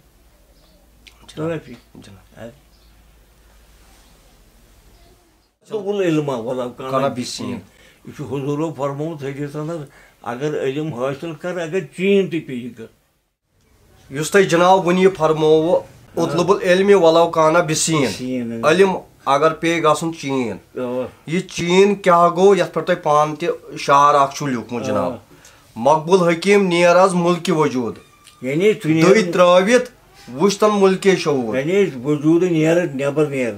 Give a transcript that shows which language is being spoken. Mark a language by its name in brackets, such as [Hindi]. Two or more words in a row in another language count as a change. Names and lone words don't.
[Kashmiri] کینٛہہ علما [Arabic] ولو کانہ بسیٖن [Kashmiri] یہِ چھُ حضوٗرو فرمومُت حدیٖثس منٛز اگر علم حٲصِل کر اگر چیٖن تہِ پیٚیہِ کر یُس تۄہہِ جناب وُنہِ یہِ فرمووُ [Arabic] اطلب العلم ولو کانہ بسیٖن [Kashmiri] علم اگر پیٚیہِ گژھُن چیٖن یہِ چیٖن کیٛاہ گوٚو یتھ پٮ۪ٹھ تۄہہِ پانہٕ تہِ شعر اکھ چھُو لیوٗکھمُت جناب مقبول حکیٖم نیر آز مُلکہِ وجوٗد یعنی دٔے ترٲوِتھ وٕچھ تن مُلکے شعوٗر یعنی وجوٗدٕ نیرٕ نٮ۪بر نیرٕ